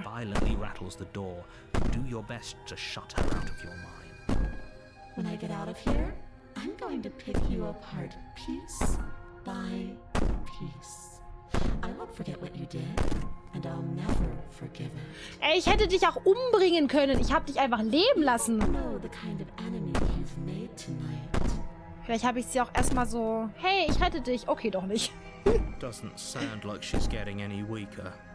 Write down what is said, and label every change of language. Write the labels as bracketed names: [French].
[English] violently rattles the door, do your best to shut her out of your mind. When I get out of here, I'm going to pick you apart piece by piece. I won't forget what you did, and I'll never forgive it. [German] Ey, ich hätte dich auch umbringen können. Ich hab dich einfach leben lassen. [English] I know the kind of enemy you've made tonight. [German] Vielleicht habe ich sie auch erstmal so, hey, ich rette dich. Okay, doch nicht. [English] Doesn't sound like she's getting any weaker.